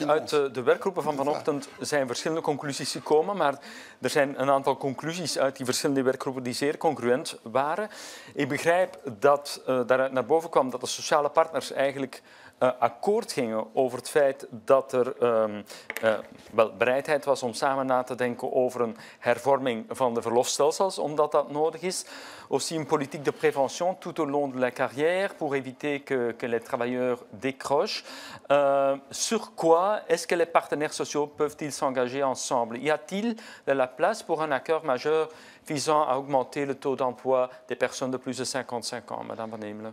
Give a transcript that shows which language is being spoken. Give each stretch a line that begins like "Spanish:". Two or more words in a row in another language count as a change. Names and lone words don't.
Dutch: Uit de werkgroepen van vanochtend zijn verschillende conclusies gekomen, maar er zijn een aantal conclusies uit die verschillende werkgroepen die zeer congruent waren. Ik begrijp dat daaruit naar boven kwam dat de sociale partners eigenlijk akkoord gingen over het feit dat er wel bereidheid was om samen na te denken over een hervorming van de verlofstelsels, omdat dat nodig is.
French: Aussi une politique de prévention tout au long de la carrière pour éviter que les travailleurs décrochent. Sur quoi est-ce que les partenaires sociaux peuvent-ils s'engager ensemble? Y a-t-il de la place pour un accord majeur visant à augmenter le taux d'emploi des personnes de plus de 55 ans, Madame Van Hemelen?